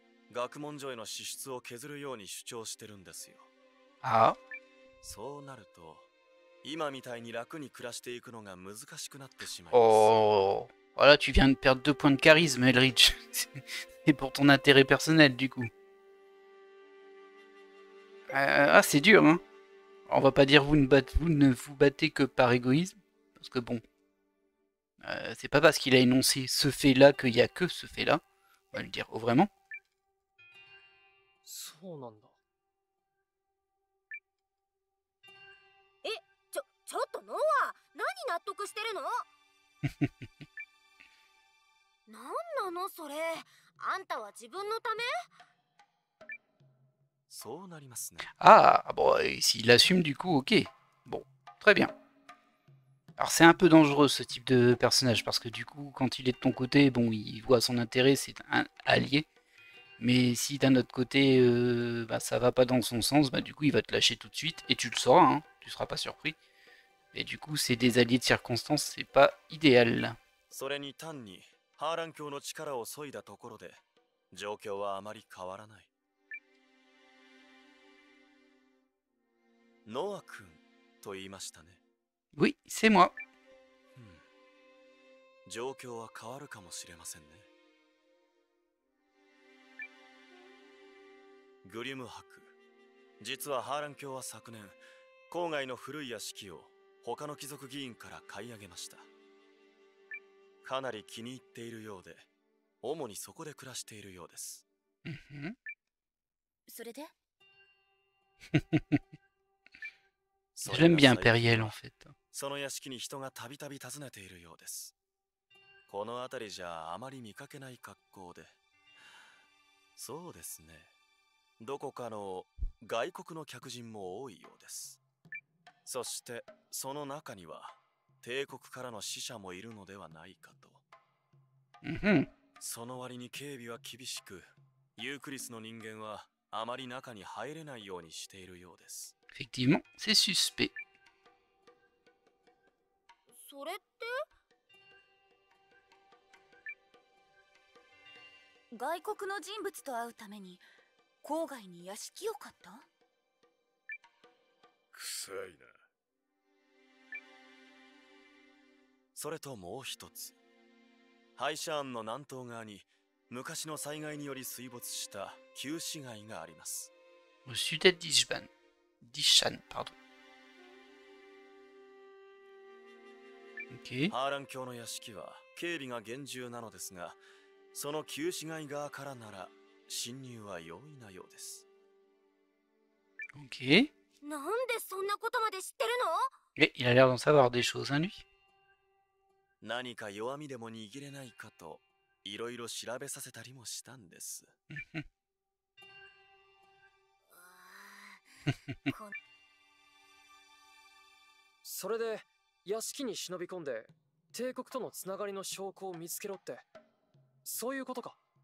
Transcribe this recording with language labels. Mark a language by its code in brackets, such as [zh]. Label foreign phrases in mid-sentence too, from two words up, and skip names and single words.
[ja] 学問所への支出を削るように主張してるんですよ。 Ah. そうなると、今みたいに楽に暮らしていくのが難しくなってしまいます。 Oh. [fr] Voilà, tu viens de perdre 2 points de charisme, Elrich. C'est pour ton intérêt personnel, du coup. Ah, c'est dur, hein. On va pas dire vous ne vous battez que par égoïsme. Parce que bon, c'est pas parce qu'il a énoncé ce fait-là qu'il y a que ce fait-là. On va lui dire, oh vraiment. [ja] そうなんだ。ちょっとノア、何納得してるの？なんなのそれ。あんたは自分のため？そうなりますね。 [fr] Ah, bon, s'il assume du coup, ok. Bon, très bien. Alors c'est un peu dangereux ce type de personnage, parce que du coup, quand il est de ton côté, bon, il voit son intérêt, c'est un allié. Mais si d'un autre côté, bah, ça va pas dans son sens, bah du coup il va te lâcher tout de suite, et tu le sauras, hein, tu seras pas surpris. Et du coup, c'est des alliés de circonstance, c'est pas idéal. [ja] それに単にハーラン教の力を削いだところで状況はあまり変わらない。ノア君と言いましたね。 [fr] Oui, c'est moi. [ja] 状況は変わるかもしれませんね。グリム博、実はハーラン教は昨年郊外の古い屋敷を他の貴族議員から買い上げました。かなり気に入っているようで、主にそこで暮らしているようです。それで？ [fr] J'aime bien Periel en fait. [ja] その屋敷に人がたびたび訪ねているようです。この辺りじゃあまり見かけない格好で。そうですね。どこかの外国の客人も多いようです。そしてその中には帝国からの使者もいるのではないかと。その割に警備は厳しく、ユークリスの人間はあまり中に入れないようにしているようです。 [fr] Effectivement, c'est suspect. [ja] それって？外国の人物と会うために郊外に屋敷を買った？臭いな。それともう一つ、ハイシャーンの南東側に昔の災害により水没した旧市街があります。 [fr] Au sud d'Ishban. Dishan, pardon. Ok. [ja] ハーラン教の屋敷は警備が厳重なのですが、その旧市街側からなら侵入は容易なようです。 [fr] Ok. [ja] なんでそんなことまで知ってるの？ [fr] Et il a l'air d'en savoir des choses, hein, lui. [ja] 何か弱みでも握れないかといろいろ調べさせたりもしたんです。それで屋敷に忍び込んで帝国とのつながりの証拠を見つけろって、そういうことか。